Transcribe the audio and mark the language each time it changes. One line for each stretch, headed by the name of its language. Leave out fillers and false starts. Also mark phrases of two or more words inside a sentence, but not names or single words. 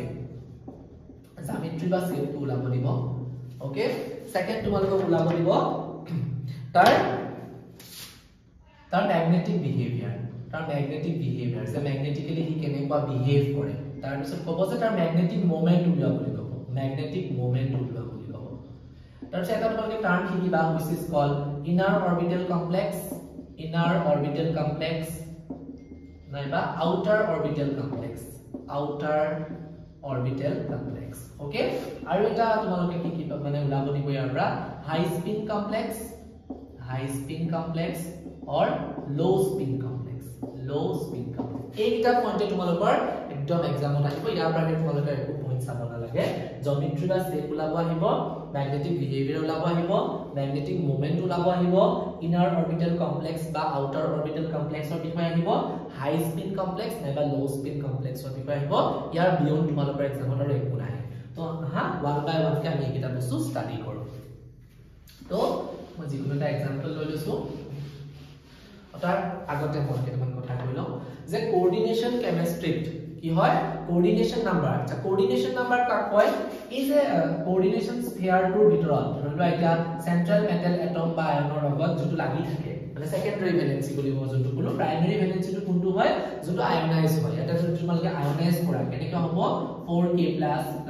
Assamese: শেপটো ওলাব দিব ওকে সেকেন্ড তোমালোকক ওলাব দিব তাৰ
English: magnetic behaviour
Assamese: যে ম্যাগনেটিক্যালি কি কেনেকুৱা বিহেভ কৰে তাৰ পিছত ক'ব যে তাৰ
English: magnetic moment
Assamese: উলিয়াব বুলি ক'ব তাৰ পিছত এটা তোমালোকে টাৰ্ম শিকিবা
English: which is called inner orbital complex
Assamese: নাইবা
English: outer orbital complex
Assamese: ওকে আৰু এটা তোমালোকে কি মানে ওলাব দিব ইয়াৰ পৰা
English: high spin complex or low spin complex
Assamese: এইটা পইণ্টে তোমালোকৰ একদম এক্সামত আহিব ইয়াৰ পৰা তোমালোকে একো পইণ্ট চাব নালাগে জিওমেট্ৰি বা শেপ ওলাব আহিব
English: magnetic behaviour
Assamese: ওলাব আহিব
English: magnetic moment
Assamese: ওলাব আহিব
English: inner orbital complex
Assamese: বা
English: outer orbital complexৰ
Assamese: বিষয়ে আহিব
English: high spin
Assamese: কমপ্লেক্স নাইবা
English: low spin complexৰ
Assamese: বিষয়ে আহিব ইয়াৰ বিয়ন্ড তোমালোকৰ এক্সামত আৰু একো নাই তো হা
English: one by one
Assamese: কে আমি এটা বস্তু ষ্টাডি কৰো তো মই যিকোনো এটা এক্সাম্পল লৈ লৈছো তাৰ আগতে মই কেইটামান কথা কৈ লওঁ যে
English: coordination chemistryত
Assamese: কি হয়
English: coordination number
Assamese: আচ্ছা
English: coordination number
Assamese: কাক কয় এই যে
English: coordination sphereটোৰ
Assamese: ভিতৰত ধৰিলোৱা এটা
English: central metal atom
Assamese: বা আয়নৰ লগত যেটো লাগি থাকে মানে
English: secondary valency
Assamese: বুলি মই যেটো ক'লো
English: primary valencyটো
Assamese: কোনটো হয় যেটো আয়নাইজ হয় এটা যদি তোমালোকে আয়নাইজ কৰা কেনেকৈ হ'ব 4k plus